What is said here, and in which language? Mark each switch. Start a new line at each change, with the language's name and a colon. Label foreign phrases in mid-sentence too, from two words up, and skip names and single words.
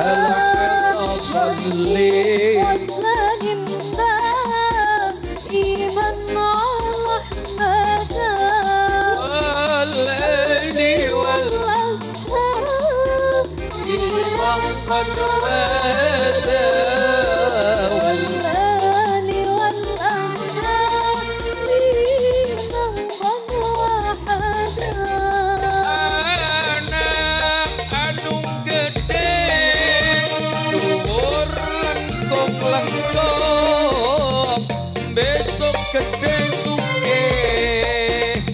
Arabic: صلِّ وسلِّم دائماً على محمد والآل والأصحاب بمن قد وحّدا والآل والأصحاب بمن قد وحّدا.
Javanese: Anak anu gede dhuwur lengkung besok gede sugih